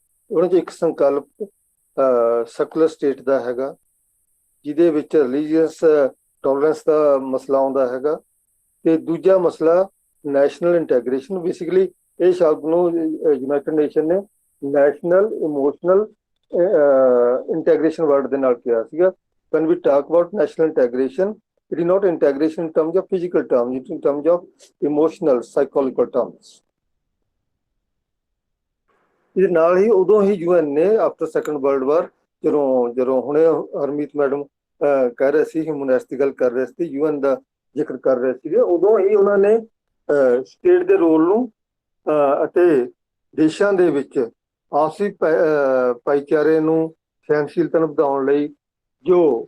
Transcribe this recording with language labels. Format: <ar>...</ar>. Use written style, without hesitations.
<pa>ਉਹਨਾਂ 'ਚ ਇੱਕ ਸੰਕਲਪ ਸੈਕੂਲਰ ਸਟੇਟ ਦਾ ਹੈਗਾ, ਜਿਹਦੇ ਵਿੱਚ ਰਿਲੀਜੀਅਸ ਟੋਲਰੈਂਸ ਦਾ ਮਸਲਾ ਆਉਂਦਾ ਹੈਗਾ, ਤੇ ਦੂਜਾ ਮਸਲਾ ਨੈਸ਼ਨਲ ਇੰਟੈਗ੍ਰੇਸ਼ਨ। ਬੇਸਿਕਲੀ ਇਹ ਸ਼ਬਦ ਨੂੰ ਯੂਨਾਈਟਿਡ ਨੇਸ਼ਨ ਨੇ ਨੈਸ਼ਨਲ ਇਮੋਸ਼ਨਲ ਇੰਟੈਗ੍ਰੇਸ਼ਨ ਵਰਡ ਦੇ ਨਾਲ ਕਿਹਾ ਸੀਗਾ।</pa> <en>when we talk about national integration, it is not integration in terms of physical terms, it is in terms of emotional, psychological terms.</en> <pa>ਇਹਦੇ ਨਾਲ ਹੀ ਉਦੋਂ ਹੀ UN ਨੇ ਆਫਟਰ ਸੈਕੰਡ ਵਰਲਡ ਵਾਰ ਜਦੋਂ ਜਦੋਂ ਹੁਣੇ ਹਰਮੀਤ ਮੈਡਮ ਕਹਿ ਰਹੇ ਸੀ ਹਿਊਮਨ ਦੀ ਗੱਲ ਕਰ ਰਹੇ ਸੀ, UN ਦਾ ਜ਼ਿਕਰ ਕਰ ਰਹੇ ਸੀਗੇ, ਉਦੋਂ ਹੀ ਉਹਨਾਂ ਨੇ ਸਟੇਟ ਦੇ ਰੋਲ ਨੂੰ ਅਤੇ ਦੇਸ਼ਾਂ ਦੇ ਵਿੱਚ ਆਪਸੀ ਭਾਈਚਾਰੇ ਨੂੰ, ਸਹਿਨਸ਼ੀਲਤਾ ਨੂੰ ਵਧਾਉਣ ਲਈ ਜੋ</pa>